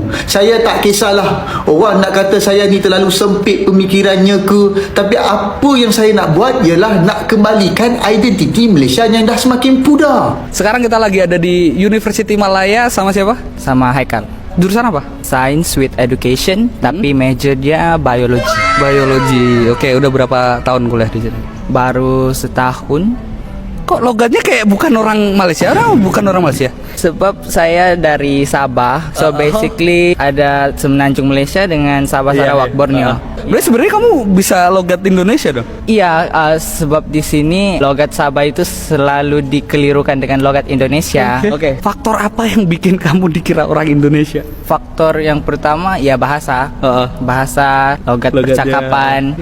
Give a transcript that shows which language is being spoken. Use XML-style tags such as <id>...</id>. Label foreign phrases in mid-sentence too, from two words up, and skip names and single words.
<ms>Saya tak kisahlah orang nak kata saya ni terlalu sempit pemikirannya ke, tapi apa yang saya nak buat ialah nak kembalikan identiti Malaysia yang dah semakin pudar.</ms> <id>Sekarang kita lagi ada di University Malaya sama siapa? Sama Haikal. Jurusan apa?</id> <en>Science with Education,</en> <ms>tapi major dia biologi. Biologi.</ms> <id>Oke, udah berapa tahun kuliah di sini?</id> <ms>Baru setahun.</ms> <id>Kok logatnya kayak bukan orang Malaysia?</id> <ms>Bukan orang Malaysia? Sebab saya dari Sabah,</ms> <en>so basically</en> <ms>ada semenanjung Malaysia dengan Sabah, Sarawak, Borneo.</ms> <id>Berarti sebenarnya kamu bisa logat Indonesia dong?</id> <ms>Iya, sebab di sini logat Sabah itu selalu dikelirukan dengan logat Indonesia.</ms> <id>Oke. Faktor apa yang bikin kamu dikira orang Indonesia?</id> <ms>Faktor yang pertama ya bahasa, bahasa, logat percakapan.</ms>